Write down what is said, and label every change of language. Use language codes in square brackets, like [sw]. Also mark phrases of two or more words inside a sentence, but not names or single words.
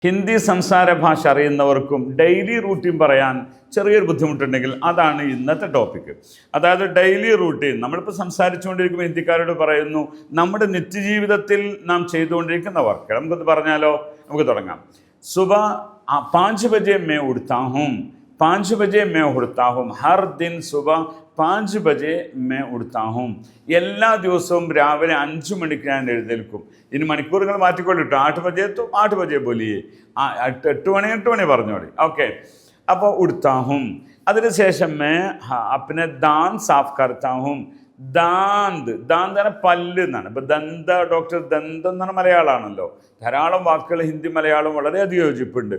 [ml] ഹിന്ദി സംസാര ഭാഷ അറിയുന്നവർക്കും ഡെയിലി റൂട്ടീൻ പറയാൻ ചെറിയൊരു ബുദ്ധിമുട്ടുണ്ടെങ്കിൽ അതാണ് ഇന്നത്തെ ടോപ്പിക്ക്. അതായത് ഡെയിലി റൂട്ടീൻ നമ്മളിപ്പോൾ സംസാരിച്ചുകൊണ്ടിരിക്കുമ്പോൾ ഹിന്ദിക്കാരോട് പറയുന്നു നമ്മുടെ നിത്യജീവിതത്തിൽ നാം ചെയ്തുകൊണ്ടിരിക്കുന്ന വർക്ക്. നമുക്കൊന്ന് പറഞ്ഞാലോ, നമുക്ക് തുടങ്ങാം. [hi] സുബ 5 बजे मैं उठता हूँ, 5 बजे मैं उठता हूँ, हर दिन सुबह 5 बजे मैं उठता हूँ. [ml] എല്ലാ ദിവസവും രാവിലെ 5 മണിക്ക് ഞാൻ എഴുന്നേൽക്കും. ഇനി മണിക്കൂറുകൾ മാറ്റിക്കൊള്ളിട്ടു. [hi] 8 बजे तो 8 बजे बोलिए, [ml] 8 മണി പറഞ്ഞോളി. ഓക്കെ, അപ്പോൾ [hi] उठता हूँ. അതിനുശേഷം मैं अपने दांत साफ़ करता हूं. [ml] ദാന്ത് ദാന്ത് പറഞ്ഞാൽ പല്ല് എന്നാണ്. ഇപ്പം ദന്ത ഡോക്ടർ ദന്തം എന്ന് പറഞ്ഞാൽ മലയാളമാണല്ലോ. ധാരാളം വാക്കുകൾ ഹിന്ദി മലയാളം വളരെയധികം യോജിപ്പുണ്ട്.